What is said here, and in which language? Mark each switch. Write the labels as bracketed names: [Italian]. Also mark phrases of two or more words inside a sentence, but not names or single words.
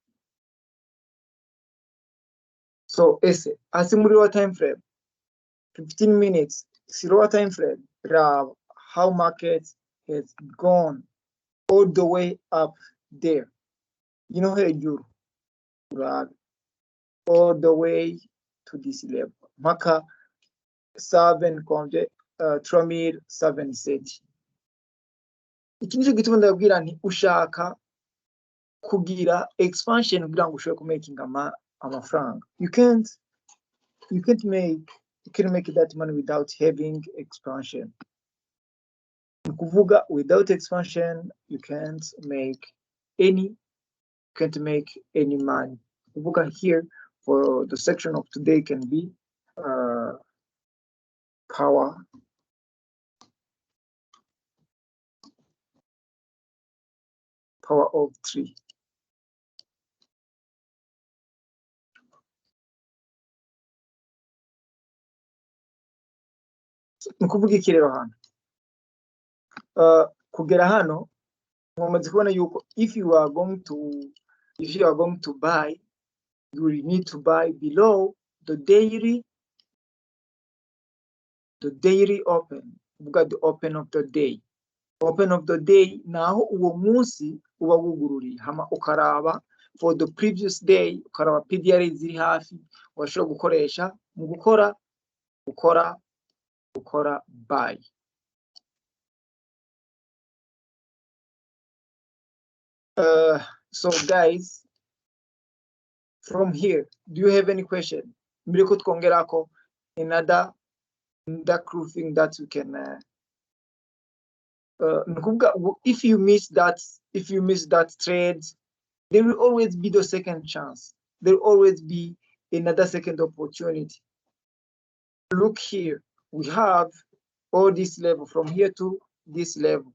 [English] So as [Rundi] muri wa [English] time frame, 15 minutes, 0 time frame, how market has gone all the way up there. You know how you do, all the way to this level. [Rundi] Maka 3770. Iki nicyo gituma ndabwira nti ushaka kugira expansion kugira ngo ushobore kumakinga amafaranga. [English] You can make that money without having expansion. Kuvuga, without expansion, you can't make any money. Kuvuga here for the section of today can be power of 3. [Rundi] Nukuvuga iki rero hano? Kugera hano mwamaze kubona yuko [English] if you are going to buy, you will need to buy below the daily open. We've got the open of the day. Open of the day, [Rundi] naho uwo munsi uba wugururiye hama ukaraba [English] for the previous day, [Rundi] ukaraba PDR ziri hafi washobora gukoresha mu gukora buy. [English] So guys, from here, do you have any question? [Rundi] Mbere ko twongerako [English] another cool thing that you can if you miss that trade, there will always be the second chance. There will always be another second opportunity. Look here, we have all this level from here to this level.